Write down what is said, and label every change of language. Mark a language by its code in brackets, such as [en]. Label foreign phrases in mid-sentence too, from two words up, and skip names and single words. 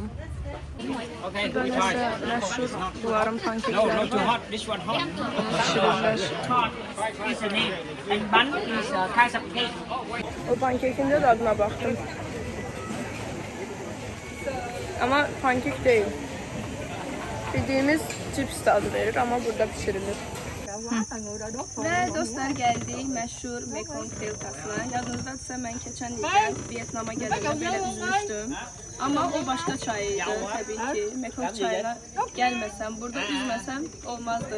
[az] Burada nəsə məşhur bunların pankekləri var. Pişirirlər. O pankekində də adına baxdım. Amma pankek deyil. [tr] Bildiğimiz cips tadı verir ama burada pişirilir. Ve dostlar geldik meşhur Mekong deltasına. Yadınızdadsa ben geçen ildən Vietnam'a geldiğimde böyle üzmüştüm. Ama o başka çayıydı tabii ki. Mekong çayına gelmesem, burada üzmesem olmazdı.